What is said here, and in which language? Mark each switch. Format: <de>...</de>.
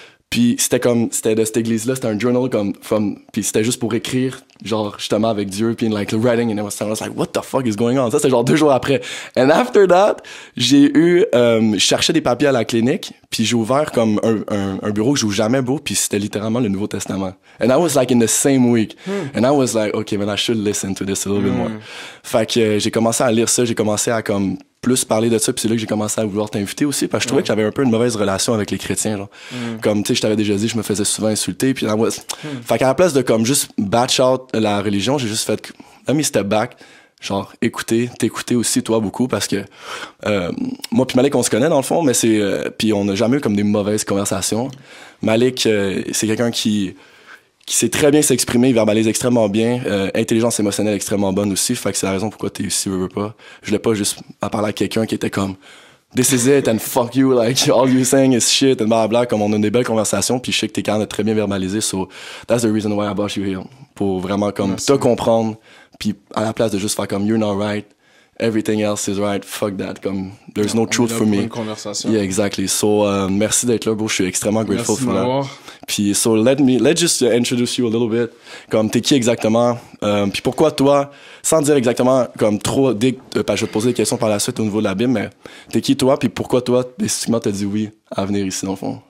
<fr>Puis c'était de cette église-là, c'était un journal puis c'était juste pour écrire, genre, justement, avec Dieu, puis like, writing,</fr> <en>and I was like, what the fuck is going on?</en> <fr>Ça, c'était genre 2 jours après.</fr> <en>And after that,</en> <fr>je cherchais des papiers à la clinique, puis j'ai ouvert comme un bureau que j'ouvre jamais, beau, puis c'était littéralement le Nouveau Testament.</fr> <en>And I was like in the same week. And I was like, okay, man, I should listen to this a little bit more.</en> <fr>Fait que j'ai commencé à lire ça, j'ai commencé à comme plus parler de ça, puis c'est là que j'ai commencé à vouloir t'inviter aussi, parce que je trouvais que j'avais un peu une mauvaise relation avec les chrétiens, genre. Comme, tu sais, je t'avais déjà dit, je me faisais souvent insulter, puis fait qu'à la place de comme juste batch out la religion, j'ai juste fait,</fr> <en>let me step back,</en> <fr>genre, t'écouter aussi, toi, beaucoup, parce que moi puis Malik, on se connaît, dans le fond, mais puis on n'a jamais eu comme des mauvaises conversations. Malik, c'est quelqu'un qui sait très bien s'exprimer, il verbalise extrêmement bien, intelligence émotionnelle extrêmement bonne aussi, fait que c'est la raison pourquoi t'es ici, veux pas. Je voulais pas juste à parler à quelqu'un qui était comme</fr> <en>this is it and fuck you, like all you saying is shit and blablabla,</en> <fr>comme on a des belles conversations, puis je sais que t'es capable de très bien verbaliser,</fr> <en>so that's the reason why I brought you here,</en> <fr>pour vraiment comme te comprendre, puis à la place de juste faire comme</fr> <en>you're not right, everything else is right, fuck that, comme, there's no truth for me.</en> <fr>Une conversation.</fr> <en>Yeah, exactly. So,</en> <fr>merci d'être là,</fr> <en>bro.</en> <fr>Je suis extrêmement grateful Merci de</fr> <en>for that.</en> <fr>m'avoir.</fr> <en>Puis, so, let's just introduce you a little bit.</en> <fr>Comme, t'es qui exactement? Puis pourquoi toi, sans dire exactement, comme trop, parce que je vais te poser des questions par la suite au niveau de la Bible, mais t'es qui toi? Puis pourquoi toi, spécifiquement, t'as dit oui à venir ici, dans le fond?</fr>